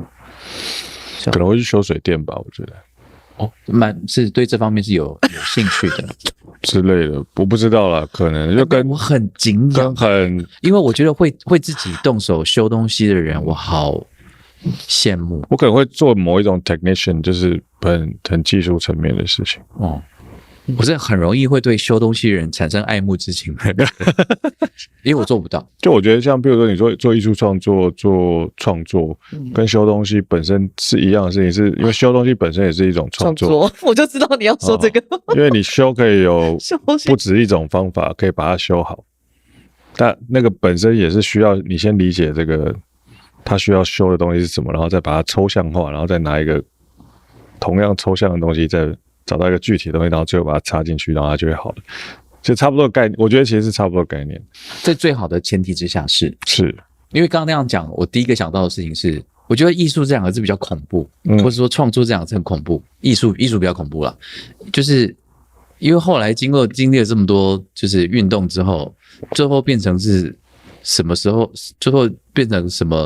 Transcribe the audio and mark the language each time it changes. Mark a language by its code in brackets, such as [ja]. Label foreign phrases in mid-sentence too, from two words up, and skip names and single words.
[zh] 可能會去修水電吧，我覺得。是對這方面是有興趣的之類的，我不知道啦，可能就跟我很敬仰，因为我覺得會自己動手修東西的人，我好羨慕。我可能會做某一種 technician，就是很技術層面的事情。我是很容易會對修東西的人產生愛慕之情的，因為我做不到。就我覺得像比如說你做藝術創作、做創作，跟修東西本身是一樣的事情，是因為修東西本身也是一種創作。我就知道你要說這個，因為你修可以有不止一種方法可以把它修好，但那個本身也是需要你先理解這個它需要修的東西是什麼，然後再把它抽象化，然後再拿一個同樣抽象的東西再找到一個具體的東西，然後最後把它插進去，然後它就會好了。就差不多的概念，我覺得其實是差不多的概念。在最好的前提之下是因為剛剛那樣講，我第一個想到的事情是，我覺得藝術這兩個字比較恐怖，或者說創作這兩個字很恐怖。藝術比較恐怖啦，就是因為後來經歷了這麼多就是運動之後，最後變成是什麼時候？最後變成什麼？